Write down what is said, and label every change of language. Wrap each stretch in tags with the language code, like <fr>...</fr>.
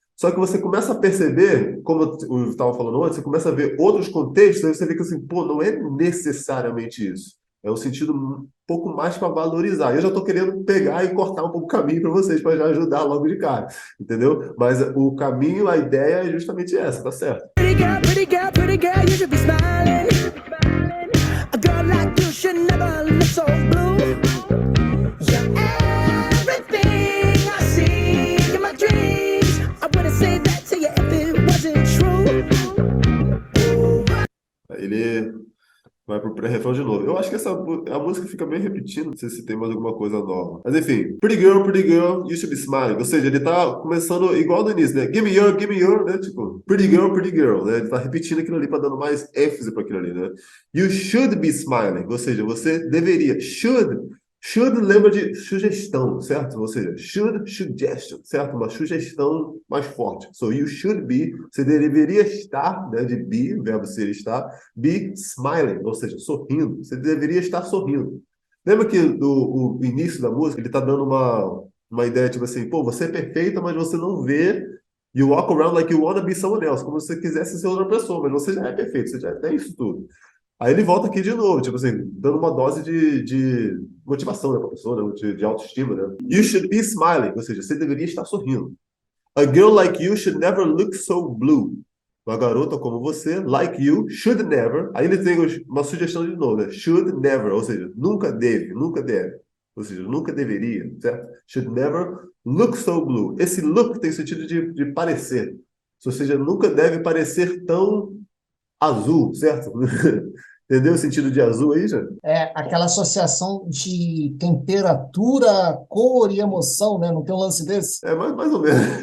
<pt>Só que você começa a perceber, como eu estava falando antes, você começa a ver outros contextos, aí você fica assim, pô, não é necessariamente isso. É um sentido um pouco mais para valorizar. Eu já estou querendo pegar e cortar um pouco o caminho para vocês, para já ajudar logo de cara, entendeu? Mas o caminho, a ideia é justamente essa, tá certo?</pt> <en>Pretty girl, you should be smiling. A girl like you should never look so blue. You're everything I see in my dreams. I wouldn't say that to you if it wasn't true.</en> <pt>Aí ele vai pro pré-refrão de novo. Eu acho que a música fica bem repetindo, não sei se tem mais alguma coisa nova. Mas enfim,</pt> <en>pretty girl, you should be smiling.</en> <pt>Ou seja, ele tá começando igual no início, né?</pt> <en>Give me your,</en> <pt>né? Tipo, pretty girl, né? Ele tá repetindo aquilo ali para dando mais ênfase para aquilo ali, né?</pt> <en>You should be smiling.</en> <pt>Ou seja, você deveria. Should lembra de sugestão, certo? Ou seja, suggestion, certo? Uma sugestão mais forte.</pt> <en>So, you should be,</en> <pt>você deveria estar, né? De be, o verbo ser estar,</pt> <en>be smiling,</en> <pt>ou seja, sorrindo. Você deveria estar sorrindo. Lembra que o início da música, ele tá dando uma ideia, tipo assim, pô, você é perfeita, mas você não vê.</pt> <en>You walk around like you wanna be someone else,</en> <pt>como se você quisesse ser outra pessoa, mas você já é perfeito, você já tem isso tudo. Aí ele volta aqui de novo, tipo assim, dando uma dose de motivação, né, pra pessoa, né, de autoestima, né?</pt> <en>You should be smiling,</en> <pt>ou seja, você deveria estar sorrindo.</pt> <en>A girl like you should never look so blue.</en> <pt>Uma garota como você,</pt> <en>like you, should never.</en> <pt>Aí ele tem uma sugestão de novo, né?</pt> <en>Should never,</en> <pt>ou seja, nunca deve, nunca deve. Ou seja, nunca deveria, certo?</pt> <en>Should never look so blue.</en> <pt>Esse look tem sentido de parecer. Ou seja, nunca deve parecer tão azul, certo? Entendeu o sentido de azul aí, já? É aquela associação de temperatura, cor e emoção, né? Não tem um lance desse? É mais ou menos.</pt>